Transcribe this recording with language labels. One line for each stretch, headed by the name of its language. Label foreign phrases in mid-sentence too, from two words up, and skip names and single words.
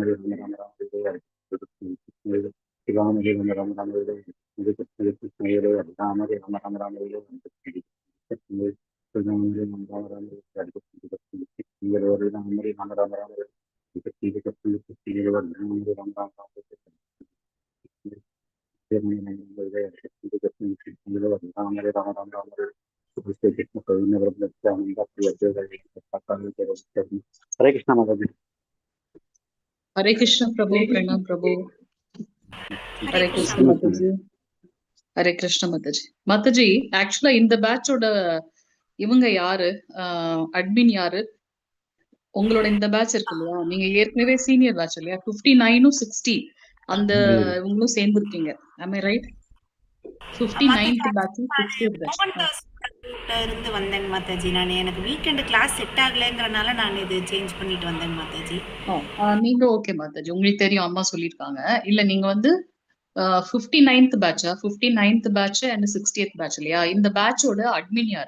Sanskrit: हरे राम राम राम हरे हरे कृष्ण कृष्ण राम हरे राम राम राम हरे हरे कृष्ण कृष्ण हरे राम हरे राम राम राम हरे हरे राम हरे राम राम राम हरे कृष्ण कृष्ण हरे राम हरे राम राम राम हरे कृष्ण कृष्ण कृष्ण हरे राम हरे राम राम राम हरे हरे कृष्ण
Hindi: माता जी हरे कृष्ण प्रभु, प्रणाम प्रभु. हरे हरे कृष्ण कृष्ण माताजी.
Tamil: ஹரே கிருஷ்ண மாதாஜி. மாதாஜி, ஆக்சுவலா இந்த பேட்சோட இவங்க யாரு, அட்மின் யாரு? உங்களோட இந்த பேட்ச் இருக்கு இல்லையா, நீங்க ஏற்கனவே
English: senior batch
Tamil: இல்லையா, 59 60 அந்த இவங்களும் சேர்ந்துருக்கீங்க.
English: am I right? 59th batch 60th batch.
Tamil: மோகன் தாஸ் இருந்து வந்தேன் மாதாஜி. நான் எனக்கு
English: weekend class
Tamil: செட் ஆகலைங்கிறனால நான் இது சேஞ்ச் பண்ணிட்டு வந்தேன் மாதாஜி. நீங்க ஓகே மாதாஜி, உங்களுக்கு தெரியும், அம்மா சொல்லியிருக்காங்க. இல்ல நீங்க வந்து
English: 59th batch, 59th batch and 60th batch
Tamil: இல்லையா, இந்த பேட்சோட அட்மின் யாரு?